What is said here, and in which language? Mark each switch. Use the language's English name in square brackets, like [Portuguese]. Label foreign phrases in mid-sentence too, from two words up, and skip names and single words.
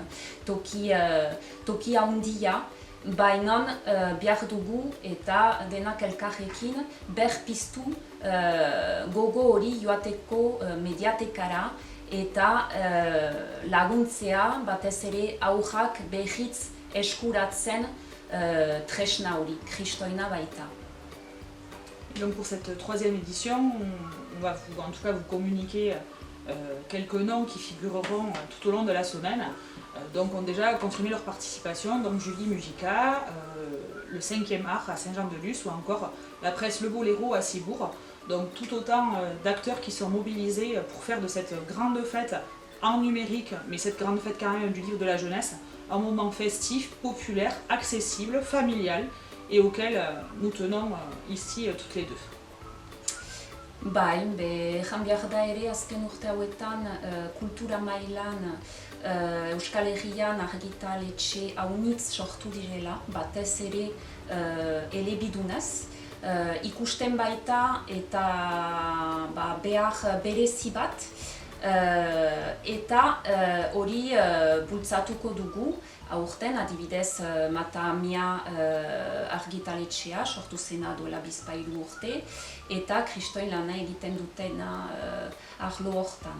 [Basque] toki handia, baina behar dugu eta denak elkarrekin berpiztu gogo hori joateko mediatekara eta laguntzea batez ere aurrak behitz eskuratzen tresna hori, kristoina baita. [French] Donc pour cette troisième édition, on va en tout cas vous communiquer quelques noms qui figureront tout au long de la semaine. Donc ont déjà confirmé leur participation, donc Julie Mujica, le 5e art à Saint-Jean-de-Luz ou encore la presse Le Boléro à Cibourg. Donc tout autant d'acteurs qui sont mobilisés pour faire de cette grande fête en numérique, mais cette grande fête quand même du livre de la jeunesse, un moment festif, populaire, accessible, familial et auquel nous tenons ici toutes les deux. [Basque] Bai, jan behar da ere azken urte hauetan kultura mailan Euskal Herrian argitaletxe haunitz sortu direla, batez ere elebidunez. Ikusten baita eta behar berezi bat, eta hori bultzatuko dugu, aurten adibidez Matamia argitaletxea sortu zena duela bizpahiru urte, eta kristoin lana egiten dutena arlo hortan.